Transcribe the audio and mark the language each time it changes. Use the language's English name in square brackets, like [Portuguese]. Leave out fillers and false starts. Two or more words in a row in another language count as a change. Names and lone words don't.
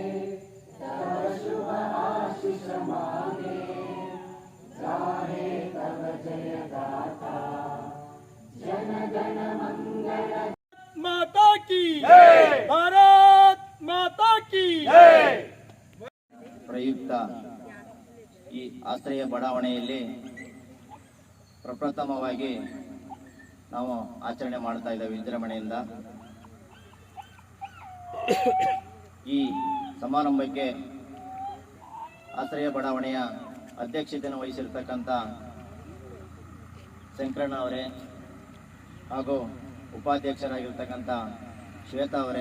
[Bangla] তব শুভ আশিস মাগে গাহে তব জয় গাথা জন গণ মঙ্গল [Hindi] माता की जय, भारत माता की जय। [Kannada] ಪ್ರಯುಕ್ತ ಈ ಆಶ್ರಯ ಬಡಾವಣೆಯಲ್ಲಿ ಪ್ರಪ್ರಥಮವಾಗಿ ನಾವು ಆಚರಣೆ ಮಾಡ್ತಾ ಇದ್ದೇವೆ ವಿಜೃಂಭಣೆಯಿಂದ. ಈ ಸಮಾರಂಭಕ್ಕೆ ಆಶ್ರಯ ಬಡಾವಣೆಯ ಅಧ್ಯಕ್ಷತೆಯನ್ನು ವಹಿಸಿರ್ತಕ್ಕಂಥ ಶಂಕರಣ್ಣ ಅವರೇ ಹಾಗೂ ಉಪಾಧ್ಯಕ್ಷರಾಗಿರ್ತಕ್ಕಂಥ ಶ್ವೇತಾ ಅವರೇ